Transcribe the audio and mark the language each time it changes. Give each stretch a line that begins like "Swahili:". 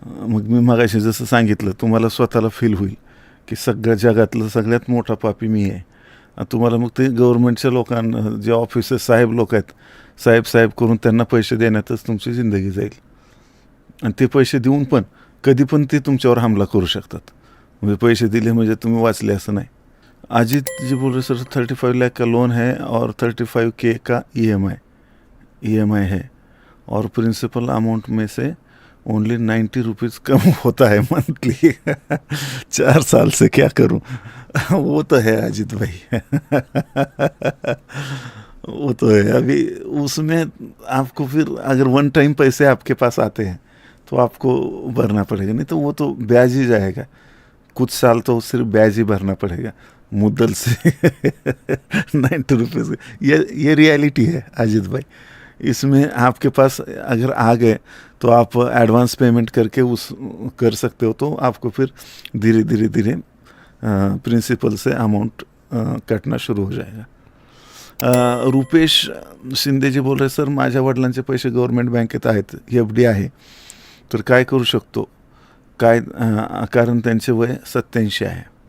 Marathi: मग मी मगाशी जसं सांगितलं, तुम्हाला स्वतःला फील होईल की सगळ्या जगातलं सगळ्यात मोठा पापी मी आहे. तुम्हाला मग ते गव्हर्नमेंटच्या लोकांना, जे ऑफिसर साहेब लोक आहेत, साहेब करून त्यांना पैसे देण्यातच तुमची जिंदगी जाईल. आणि ते पैसे देऊन पण कधी पण ते तुमच्यावर हमला करू शकतात. म्हणजे पैसे दिले म्हणजे तुम्ही वाचले असं नाही.
Hindi: अजित जी बोल रहे सर 35 लाख का लोन है और 35K का EMI है और प्रिंसिपल अमाउंट में से ओनली 90 रुपीज़ कम होता है मंथली 4 साल से क्या करूं? वो तो है अजित भाई वो तो है. अभी उसमें आपको फिर अगर वन टाइम पैसे आपके पास आते हैं तो आपको भरना पड़ेगा, नहीं तो वो तो ब्याज ही जाएगा. कुछ साल तो सिर्फ ब्याज ही भरना पड़ेगा मुद्दल से 90 रुपीज़. ये रियलिटी है अजित भाई. इसमें आपके पास अगर आ गए तो आप एडवांस पेमेंट करके उस कर सकते हो, तो आपको फिर धीरे धीरे प्रिंसिपल से अमाउंट कटना शुरू हो जाएगा.
Marathi: रुपेश शिंदे जी
Hindi: बोल रहे
Marathi: सर माझ्या वडिलांचे पैसे गव्हर्नमेंट बँकेत आहेत, FD आहे, तर काय करू शकतो? काय कारण त्यांचे वय 87 आहे.